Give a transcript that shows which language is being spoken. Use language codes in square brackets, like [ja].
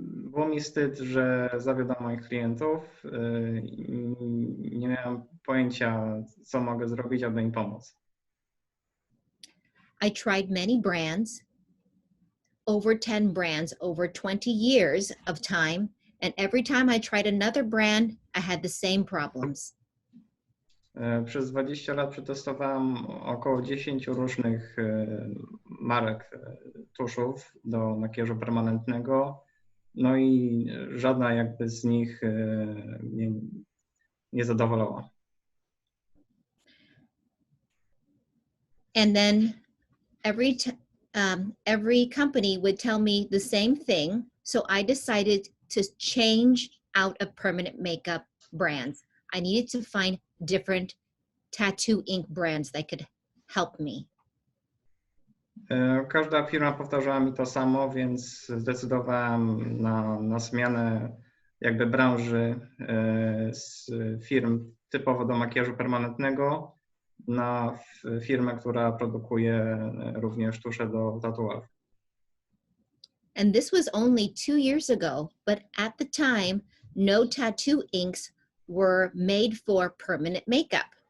[pl] Było mi wstyd, że zawiodłam moich klientów i nie miałam pojęcia, co mogę zrobić, aby im pomóc. [en] I tried many brands, over 10 brands, over 20 years of time, and every time I tried another brand, I had the same problems. [pl] Przez 20 lat przetestowałam około 10 różnych marek tuszów do makijażu permanentnego, no i żadna jakby z nich mnie nie zadowalała. [en] And then every company would tell me the same thing, so I decided to change out of permanent makeup brands. I needed to find different tattoo ink brands that could help me. [pl] Każda firma powtarzała mi to samo, więc zdecydowałem na zmianę jakby branży z firm typowo do makijażu permanentnego na firmę, która produkuje również tusze do tatuaży. [en] And this was only 2 years ago, but at the time, no tattoo inks were made for permanent makeup.